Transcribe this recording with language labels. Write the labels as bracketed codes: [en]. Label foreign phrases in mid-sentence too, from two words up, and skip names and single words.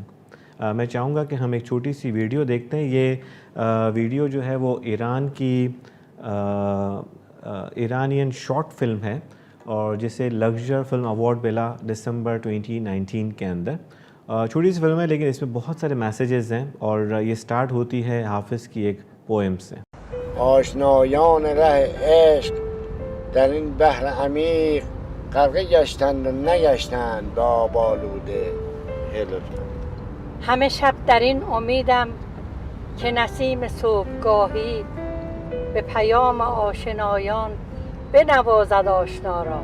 [hi] मैं चाहूँगा कि हम एक छोटी सी वीडियो देखते हैं। ये वीडियो जो है वो ईरान की [en] Iranian short film [hi] है और जिसे लग्जर फिल्म अवार्ड मिला दिसंबर 2019 के अंदर। छोटी सी फिल्म है लेकिन इसमें बहुत सारे मैसेजेस हैं और ये स्टार्ट होती है हाफिज़ की एक पोएम से। [fa] آشنایان ره عشق در این بحر عمیق غرقه گشتند و نگشتند به آب آلوده هلوتن. همه شب در این امیدم که نسیم صبحگاهی به پیام آشنایان بنوازد آشنا را.